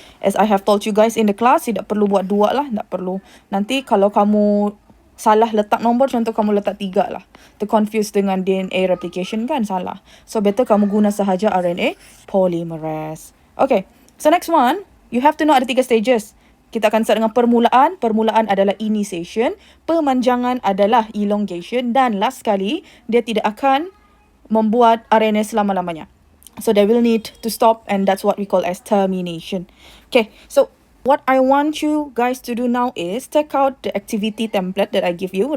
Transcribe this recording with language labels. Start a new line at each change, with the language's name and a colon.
English: As I have told you guys in the class,
Malay: tidak perlu buat dua lah, tidak perlu. Nanti kalau kamu salah letak nombor, contoh kamu letak 3 lah. Terconfuse dengan DNA replication kan, salah.
English: So better
Malay: kamu guna sahaja RNA polymerase.
English: Okay, so next one, you have to know
Malay: ada 3
English: stages.
Malay: Kita akan start dengan permulaan. Permulaan adalah initiation. Pemanjangan adalah elongation. Dan last sekali, dia tidak akan membuat RNA selama-lamanya.
English: So they will need to stop and that's what we call as termination. Okay, so what I want you guys to do now is take out the activity template that I give you.